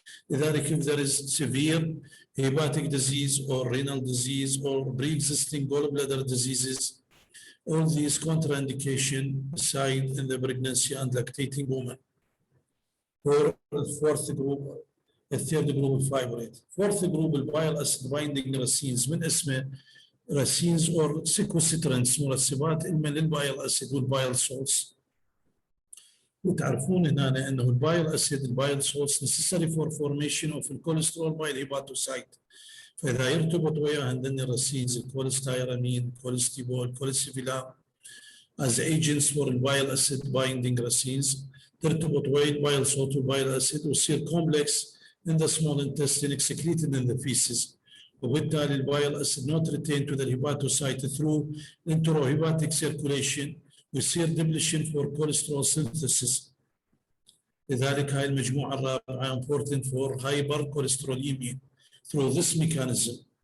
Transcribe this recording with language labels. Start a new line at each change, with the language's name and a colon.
English: لذلك if there is severe hepatic disease or renal disease or pre-existing gallbladder diseases, all these contraindication aside in the pregnancy and lactating woman. Or the fourth group, the third group of fibrate. Fourth group bile acid binding racines من اسمه racines or sequestrants
Arabic: مرسبات إما للبايل أسيد والبايل سولز. وتعرفون هنا أنه البايل أسيد البايل سولز
English: necessary for formation of
Arabic: الكوليسترول باي الهيباتوسايت. فإذا يرتبط وياه عندنا الراسينز الكوليستيرامين، كوليستيبول، كوليسيفيلام as agents for البايل أسيد binding racines ترتبط ويا البايل سولت والبايل أسيد وتصير
English: complex in the small intestine excreted in the feces.
Arabic: وبالتالي البايل أسيد
English: not retained to the hepatocyte through enterohepatic circulation ويصير depletion for cholesterol synthesis.
Arabic: لذلك هاي المجموعة الرابعة
English: important for hypercholesterolemia through this mechanism.